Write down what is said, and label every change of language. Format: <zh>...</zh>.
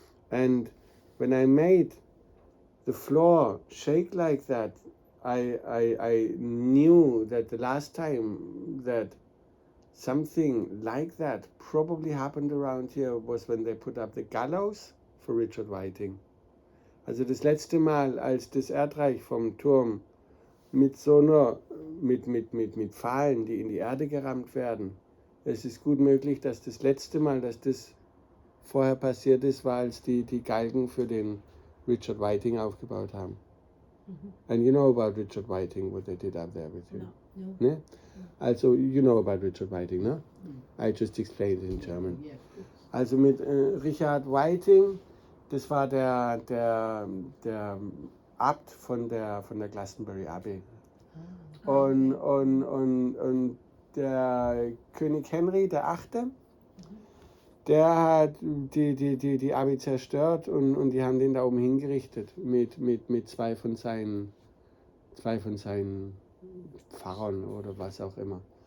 <en>And when I made the floor shake like that, I knew that the last time that something like that probably happened around here was when they put up the gallows for Richard Whiting.</en> <de>Also das letzte Mal, als das Erdreich vom Turm mit so einer, mit Pfahlen, die in die Erde gerammt werden, es ist gut möglich, dass das letzte Mal, dass das vorher passiert ist, war, als die Galgen für den Richard Whiting aufgebaut haben.</de> <en>And you know about Richard Whiting, what they did up there with him? No.</en> <de>Ne?</de> <en>Also, you know about Richard Whiting, no? I just explained it in German. Yeah, of course.</en> <de>Also mit Richard Whiting, das war der Abt von der Glastonbury Abbey. Und der König Henry VIII., der hat die Abbey zerstört und die haben den da oben hingerichtet mit zwei von seinen Pfarrern oder was auch immer.</de>